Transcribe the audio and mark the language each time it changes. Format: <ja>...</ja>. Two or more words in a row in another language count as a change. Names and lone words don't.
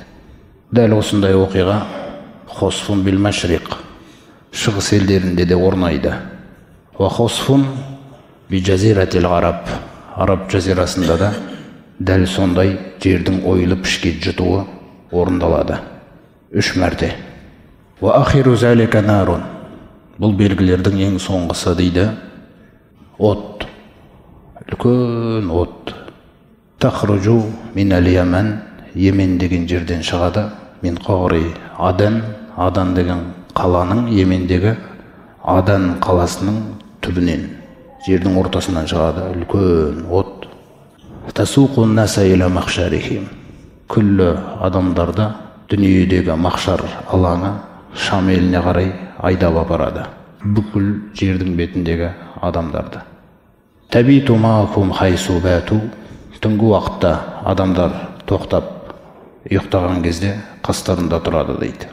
<kk>Дәл осындай оқиға</kk> <ar>خسف بالمشرق,</ar> <kk>шығыс елдерінде де орнайды.</kk> <ar>وخسف بجزيرة العرب,</ar> <kk>араб жазирасында да дәл сондай жердің ойылып ішке жұтуы орындалады 3 мәрте.</kk> <ar>وآخر ذلك نار,</ar> <kk>бұл белгілердің ең соңғысы дейді от, үлкен от.</kk> <ar>تخرج من اليمن,</ar> <kk>Емен деген жерден шығады.</kk> <ar>من قعر عدن,</ar> <kk>Адан деген қаланың, Емендегі Адан қаласының түбінен, жердің ортасынан шығады үлкен от.</kk> <ar>تسوق الناس إلى محشرهم.</ar> <kk>Күллі адамдарды дүниедегі махшар алаңы Шам еліне қарай айдап апарады. Бүкіл жердің бетіндегі адамдарды.</kk> <ar>تبيت معهم حيث باتوا.</ar> <kk>Түнгі уақытта адамдар тоқтап ұйықтаған кезде қастарында тұрады дейді.</kk>